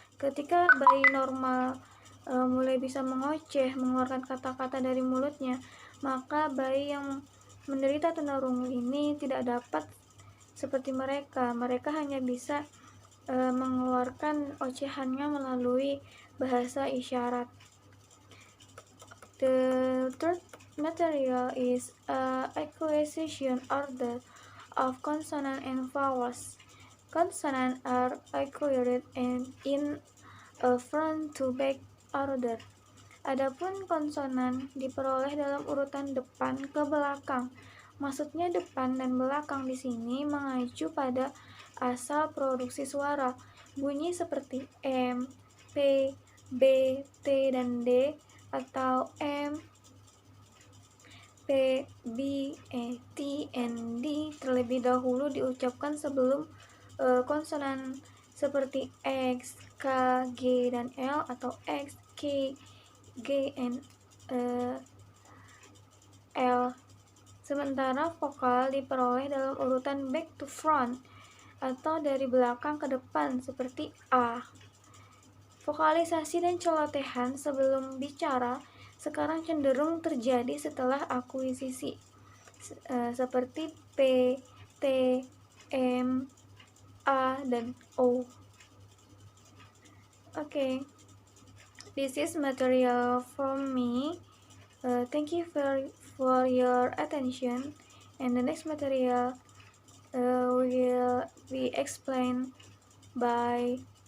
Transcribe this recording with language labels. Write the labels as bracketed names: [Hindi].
[Indonesian] Ketika bayi normal mulai bisa mengoceh, mengeluarkan kata-kata dari mulutnya, maka bayi yang menderita tunarungu ini tidak dapat seperti mereka. Mereka hanya bisa mengeluarkan ocehannya melalui bahasa isyarat. [English] The third material is acquisition order of consonant and vowels. Consonants are acquired in a front to back order. [Indonesian] Adapun konsonan diperoleh dalam urutan depan ke belakang. Maksudnya depan dan belakang di sini mengacu pada asal produksi suara. Bunyi seperti M, P, B, T, dan D, atau M, P, B, T, and D terlebih dahulu diucapkan sebelum konsonan seperti X, K, G, dan L, atau X, K, G, and L. Sementara vokal diperoleh dalam urutan [English] back to front [Indonesian] atau dari belakang ke depan seperti A. Vokalisasi dan celotehan sebelum bicara sekarang cenderung terjadi setelah akuisisi seperti P, T, M, A, dan O. [English] Okay, this is material from me. Thank you for your attention, and the next material will be explained by.